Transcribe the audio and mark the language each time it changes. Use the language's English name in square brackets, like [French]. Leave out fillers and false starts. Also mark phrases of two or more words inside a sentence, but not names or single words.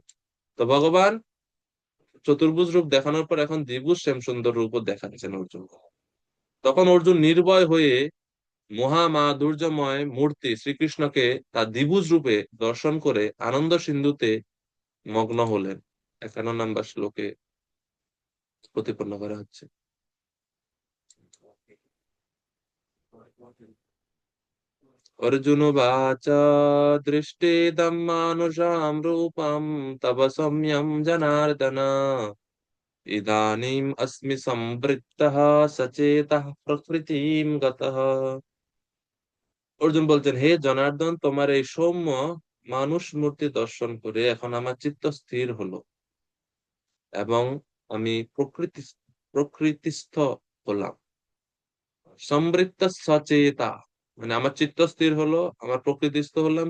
[Bangla] তো ভগবান চতুর্ভুজ রূপ দেখানোর পর এখন দ্বিভুজ শ্যাম সুন্দর রূপও দেখাচ্ছেন অর্জুন। তখন অর্জুন নির্ভয় হয়ে মহামাধুর্যময় মূর্তি শ্রীকৃষ্ণকে তার দ্বিভুজ রূপে দর্শন করে আনন্দ সিন্ধুতে মগ্ন হলেন। 51 নম্বর শ্লোকে প্রতিপন্ন করা হচ্ছে। [Sanskrit] अर्जुनुवाच दृष्टेदं मानुषां रूपं तव सौम्यं जनार्दन इदानीम् अस्मि संवृत्तः सचेतः प्रकृतिं गतः। [Bangla] অর্জুন বলছেন, হে জনার্দন, তোমার এই সৌম্য মানুষ মূর্তি দর্শন করে এখন আমার চিত্ত স্থির হলো এবং আমি প্রকৃতিস্থ হলাম। সম্বৃত্ত সচেতা মানে আমার চিত্ত স্থির হলো, আমার প্রকৃতিস্থ হলাম।